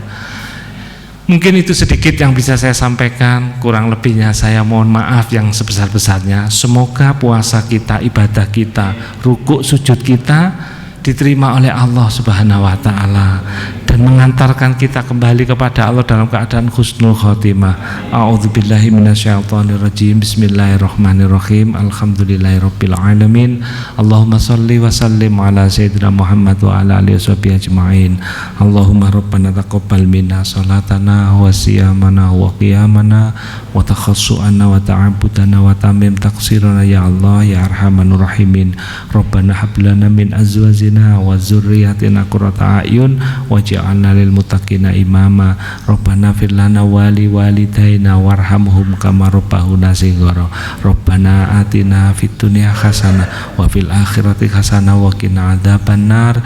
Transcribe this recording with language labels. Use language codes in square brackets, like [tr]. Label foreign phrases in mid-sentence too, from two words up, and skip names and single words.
[id] Mungkin itu sedikit yang bisa saya sampaikan, kurang lebihnya saya mohon maaf yang sebesar-besarnya. Semoga puasa kita, ibadah kita, rukuk sujud kita diterima oleh [ar] الله سبحانه وتعالى [id] dan mengantarkan kita kembali kepada Allah dalam keadaan [ar] حسن الخاتمة. أعوذ بالله من الشيطان الرجيم. بسم الله الرحمن الرحيم. الحمد لله رب العالمين. اللهم صل وسلم على سيدنا محمد وعلى آله وصحبه أجمعين. اللهم ربنا تقبل منا صلاتنا وصيامنا وقيامنا وتخشعنا وتعبدنا وتمم تقصيرنا يا الله يا أرحم الراحمين. ربنا هب لنا من أزواجنا وذرياتنا قرة أعين واجعلنا للمتقين إماما. ربنا اغفر لنا ولوالدينا وارحمهم كما ربونا صغارا. ربنا آتنا في الدنيا حسنة وفي الآخرة حسنة وقنا عذاب النار.